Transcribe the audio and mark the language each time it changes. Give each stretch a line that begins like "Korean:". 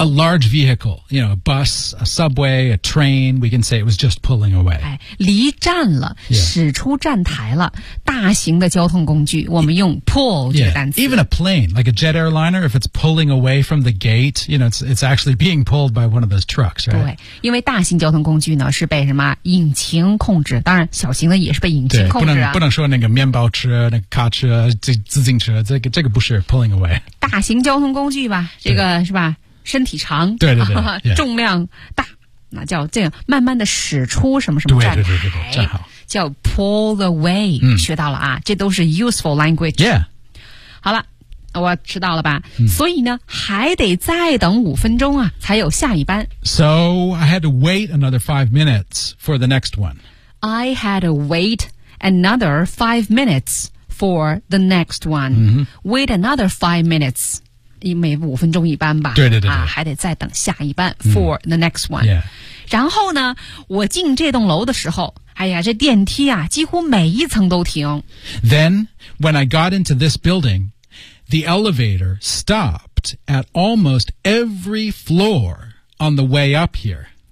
English: A large vehicle, you know, a bus, a subway, a train. We can say it was just pulling away.
Chinese: 离站了，
English: yeah.
Chinese: 驶出站台了。大型的交通工具，我们用 pull 这个单词。
English: Yeah. Even a plane, like a jet airliner, if it's pulling away from the gate, you know, it's actually being pulled by one of those trucks, right?
Chinese: 对，因为大型交通工具呢是被什么引擎控制，当然小型的也是被引擎控制啊。不能说那个面包车、那个卡车、自行车，这个不是 pulling away。大型交通工具吧，这个是吧？身体长，对对对，重量大，那叫这样慢慢的驶出什么什么站台，对对对对，站好。叫 pull away, 学到了啊，这都是
English: useful language. Yeah.
Chinese: 好了，我知道了吧，所以呢，还得再等五分钟啊，才有下一班。
English: So, I had to wait another 5 minutes for the next one. I had to wait another 5 minutes for the next one. Wait another 5 minutes.
Chinese: 每五分钟一班吧。对对对对。啊，还得再等下一班
English: for the next one. Yeah.
Chinese: 然后呢，我进这栋楼的时候，哎呀，这电梯啊，几乎每一层都停。
English: Then, when I got into this building, the elevator stopped at almost every floor on the way up here.